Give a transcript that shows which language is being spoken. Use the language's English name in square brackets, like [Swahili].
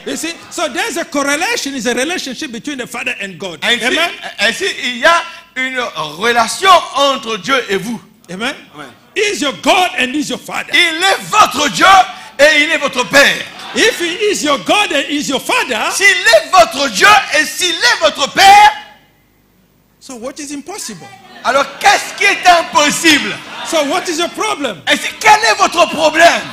[English] You see, so there's a correlation. It's a relationship between the Father and God. Amen. [French] Ainsi, il y a une relation entre Dieu et vous. Amen. Amen. [English] He's your God and he's your Father. [French] Il est votre Dieu et il est votre Père. [English] If he is your God and he's your Father, [French] S'il est votre Dieu et s'il est votre Père, [English] so what is impossible? [French] alors qu'est-ce qui est impossible? [English] So what is your problem? [French] Et quel est votre problème?